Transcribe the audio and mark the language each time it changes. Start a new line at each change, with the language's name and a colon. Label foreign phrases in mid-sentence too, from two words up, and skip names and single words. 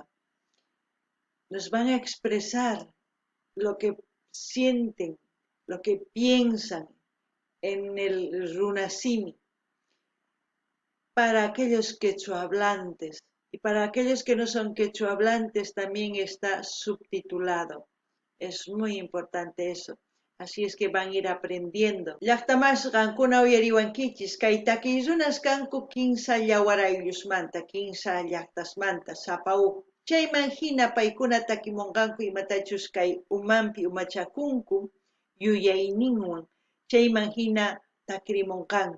Spanish: Nos van a expresar lo que sienten, lo que piensan en el Runasimi. Para aquellos quechuahablantes y para aquellos que no son quechuahablantes también está subtitulado. Es muy importante eso. Así es que van a ir aprendiendo.
Quechua: Llaqtamas qankuna uyariwankichis kay takiy runas kanku 15 llawarayllosmanta, 15 llaqtasmanta, sapau. Chayman hina paykuna takimunqanku imatachus kay umanpi umachakunku yuyayninwan chayman hina takrimunqanku.